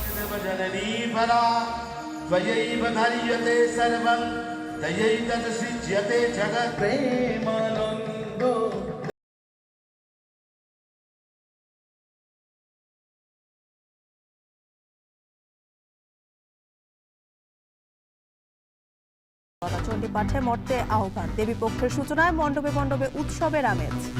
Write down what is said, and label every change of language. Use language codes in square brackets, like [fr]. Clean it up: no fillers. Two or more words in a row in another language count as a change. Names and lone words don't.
[sa] सर्वजननी परा त्वयैव धार्यते सर्वं तयैतत्सृज्यते जगत् प्रेमानन्द। [bn] চণ্ডী পাঠে মর্তে আহ্বান, দেবী পক্ষের সূচনায় মণ্ডপে মণ্ডপে উৎসবের আমেজ।